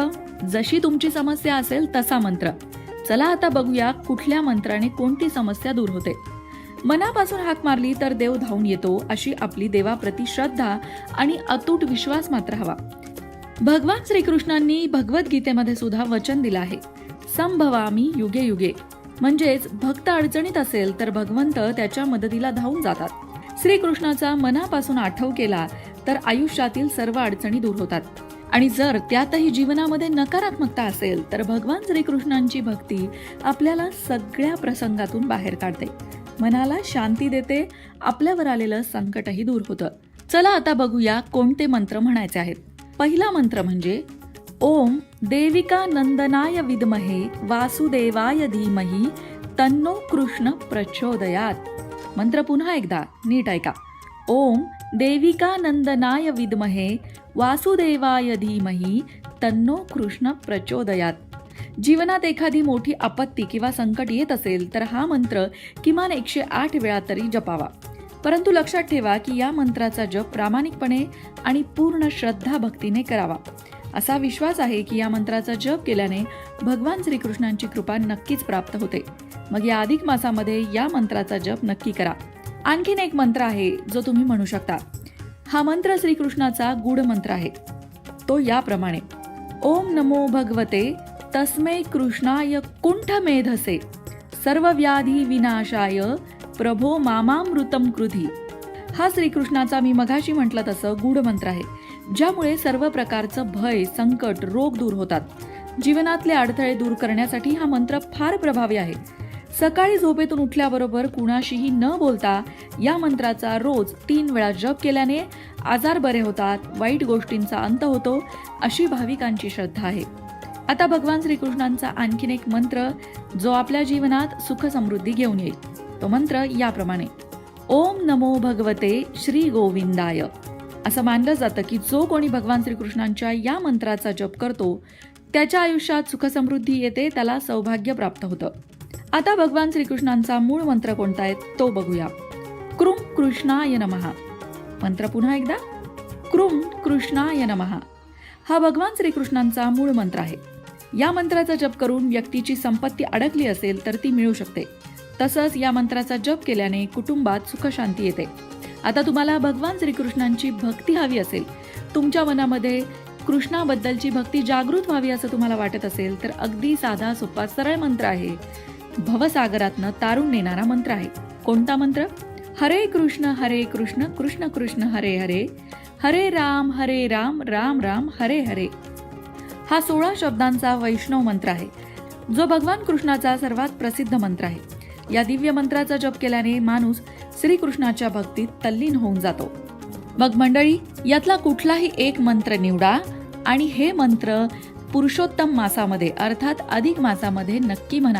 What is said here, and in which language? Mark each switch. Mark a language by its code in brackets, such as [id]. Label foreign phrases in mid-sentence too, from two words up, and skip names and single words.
[mr] जशी तुमची समस्या असेल तसा मंत्र. चला आता बघूया कुठल्या मंत्राने कोणती समस्या दूर होते. मनापासून हाक मारली तर देव धावून येतो, अशी आपली देवाप्रती श्रद्धा आणि अतूट विश्वास मात्र हवा. भगवान श्रीकृष्णांनी भगवद्गीतेमध्ये सुद्धा वचन दिलं आहे, [sa] संभवामी युगे युगे. [mr] म्हणजेच भक्त अडचणीत असेल तर भगवंत त्याच्या मदतीला धावून जातात. श्रीकृष्णाचा मनापासून आठव केला तर आयुष्यातील सर्व अडचणी दूर होतात. आणि जर त्यातही जीवनामध्ये नकारात्मकता असेल तर भगवान श्रीकृष्णांची भक्ती आपल्याला सगळ्या प्रसंगातून बाहेर काढते, मनाला शांती देते, आपल्यावर आलेलं संकटही दूर होतं. चला आता बघूया कोणते मंत्र म्हणायचे आहेत. पहिला मंत्र म्हणजे [sa] ओम देविका नंदनाय विद्महे वासुदेवाय धीमहि तन्नो कृष्ण प्रचोदयात. [mr] मंत्र पुन्हा एकदा नीट ऐका. [sa] ओम देविका नंदनाय विद्महे वासुदेवाय धीमहि तन्नो कृष्ण प्रचोदयात. [mr] जीवनात एखादी मोठी आपत्ती किंवा संकट येत असेल तर हा मंत्र किमान 108 वेळा तरी जपावा. परंतु लक्षात ठेवा की या मंत्राचा जप प्रामाणिकपणे आणि पूर्ण श्रद्धा भक्तीने करावा. असा विश्वास आहे की या मंत्राचा जप केल्याने भगवान श्रीकृष्णांची कृपा नक्कीच प्राप्त होते. मग या अधिक मासामध्ये या मंत्राचा जप नक्की करा. आणखीन एक मंत्र आहे जो तुम्ही म्हणू शकता. हा मंत्र श्रीकृष्णाचा गूढ मंत्र आहे. तो याप्रमाणे: [sa] ओम नमो भगवते तस्मै कृष्णाय कुंठ मेधसे सर्व व्याधी विनाशाय प्रभो मामामृतम कृधी. [mr] हा श्रीकृष्णाचा मी मघाशी म्हटलं तसं गूढ मंत्र आहे, ज्यामुळे सर्व प्रकारचं भय, संकट, रोग दूर होतात. जीवनातले अडथळे दूर करण्यासाठी हा मंत्र फार प्रभावी आहे. सकाळी झोपेतून उठल्याबरोबर कुणाशीही न बोलता या मंत्राचा रोज 3 वेळा जप केल्याने आजार बरे होतात, वाईट गोष्टींचा अंत होतो, अशी भाविकांची श्रद्धा आहे. आता भगवान श्रीकृष्णांचा आणखीन एक मंत्र जो आपल्या जीवनात सुख समृद्धी घेऊन येईल. तो मंत्र याप्रमाणे: [sa] ओम नमो भगवते श्री गोविंदाय. [mr] असं मानलं जातं की जो कोणी भगवान श्रीकृष्णांच्या या मंत्राचा जप करतो त्याच्या आयुष्यात सुख समृद्धी येते, त्याला सौभाग्य प्राप्त होतं. आता भगवान श्रीकृष्णांचा मूळ मंत्र कोणता आहे तो बघूया. [sa] कृं कृष्णाय नमः. [mr] मंत्र पुन्हा एकदा [sa] कृं कृष्णाय नमः. [mr] हा भगवान श्रीकृष्णांचा मूळ मंत्र आहे. या मंत्राचा जप करून व्यक्तीची संपत्ती अडकली असेल तर ती मिळू शकते. तसंच या मंत्राचा जप केल्याने कुटुंबात सुखशांती येते. आता तुम्हाला भगवान श्रीकृष्णांची भक्ती हवी असेल, तुमच्या मनामध्ये कृष्णाबद्दलची भक्ती जागृत व्हावी असं तुम्हाला वाटत असेल तर अगदी साधा सोपा सरळ मंत्र आहे. भवसागरातनं तारून नेणारा मंत्र आहे. कोणता मंत्र? [sa] हरे कृष्ण कृष्ण कृष्ण हरे हरे, हरे राम राम राम हरे हरे. [mr] हा 16 शब्दांचा वैष्णव मंत्र आहे, जो भगवान कृष्णाचा सर्वात प्रसिद्ध मंत्र आहे. या दिव्य मंत्राचा जप केल्याने माणूस श्रीकृष्णाच्या भक्तीत तल्लीन होऊन जातो. मग मंडळी, यातला कुठलाही एक मंत्र निवडा आणि हे मंत्र पुरुषोत्तम मासामध्ये अर्थात अधिक मासामध्ये नक्की म्हणा.